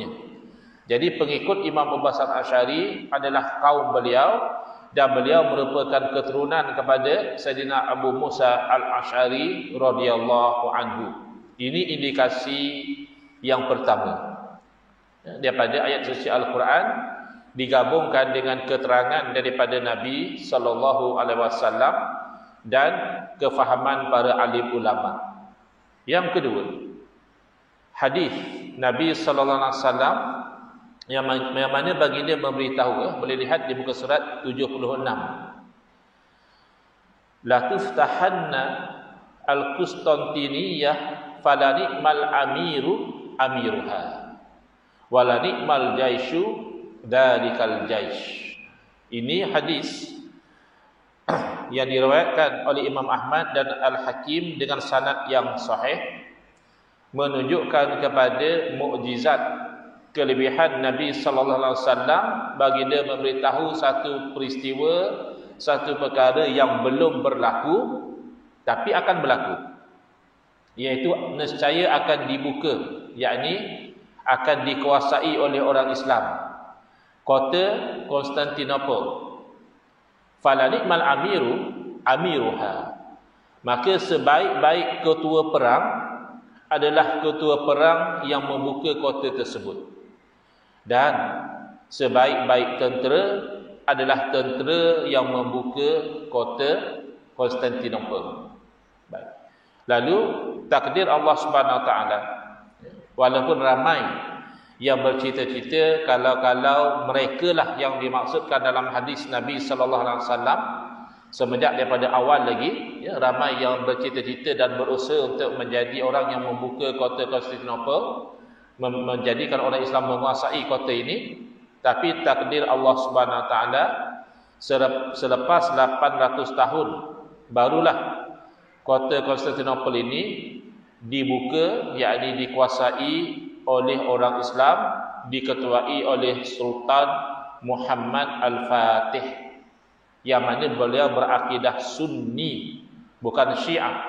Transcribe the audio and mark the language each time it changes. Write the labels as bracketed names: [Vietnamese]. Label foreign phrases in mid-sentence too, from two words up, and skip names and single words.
[Malay] Jadi pengikut Imam Abu Hasan Asy'ari adalah kaum beliau, dan beliau merupakan keturunan kepada Sayyidina Abu Musa Al-Asy'ari [Arabic] رضي الله عنه. [Malay] Ini indikasi yang pertama. Daripada ayat suci Al-Quran digabungkan dengan keterangan daripada Nabi [Arabic] صلى الله عليه وسلم [Malay] dan kefahaman para alim ulama. Yang kedua, hadis Nabi [Arabic] صلى الله عليه وسلم [Malay] yang mana baginda memberitahu, boleh lihat di muka surat 76. [Arabic] لتفتحن القسطنطينية فلنعم الأمير أميرها ولنعم الجيش ذلك الجيش. [Malay] Ini hadis yang diriwayatkan oleh Imam Ahmad dan Al-Hakim dengan sanad yang sahih, menunjukkan kepada mukjizat kelebihan Nabi [Arabic] صلى الله عليه وسلم. [Malay] Baginda memberitahu satu peristiwa, satu perkara yang belum berlaku tapi akan berlaku, iaitu nescaya akan dibuka, yakni akan dikuasai oleh orang Islam kota Konstantinopel. [Arabic] فلنعم الأمير أميرها [Malay] Maka sebaik-baik ketua perang adalah ketua perang yang membuka kota tersebut. Dan sebaik-baik tentera adalah tentera yang membuka kota Konstantinopel. Baik. Lalu takdir Allah [Arabic] سبحانه وتعالى, [Malay] walaupun ramai yang bercita-cita kalau mereka lah yang dimaksudkan dalam hadis Nabi [Arabic] صلى الله عليه وسلم, [Malay] semenjak daripada awal lagi, ya, ramai yang bercita-cita dan berusaha untuk menjadi orang yang membuka kota Konstantinopel, menjadikan orang Islam menguasai kota ini. Tapi takdir Allah [Arabic] سبحانه وتعالى, [Malay] selepas 800 tahun barulah kota Konstantinopel ini dibuka, yakni dikuasai oleh orang Islam, diketuai oleh Sultan Muhammad Al-Fatih, yang mana beliau berakidah Sunni, bukan Syiah.